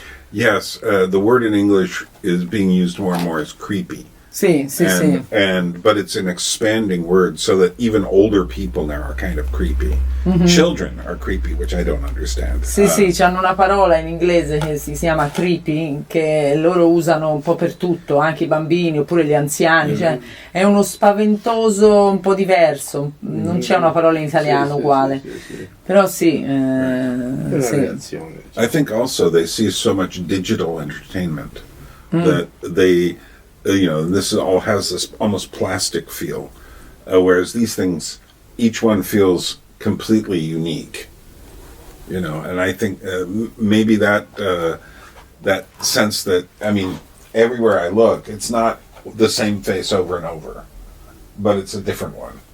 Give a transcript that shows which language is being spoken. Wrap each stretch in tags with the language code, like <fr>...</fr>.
<en>Yes, the word in English is being used more and more as creepy.</en> <it>Sì, sì, sì.</it> <en>But it's an expanding word so that even older people now are kind of creepy. Children are creepy, which I don't understand.</en> <it>Sì, sì, c'hanno una parola in inglese che si chiama creepy, che loro usano un po' per tutto, anche i bambini oppure gli anziani, cioè è uno spaventoso un po' diverso, non c'è una parola in italiano uguale, però sì, sì.</it> <en>I think also they see so much digital entertainment that they, this all has this almost plastic feel, whereas these things, each one feels completely unique, and I think maybe that sense that, I mean, everywhere I look, it's not the same face over and over, but it's a different one.</en>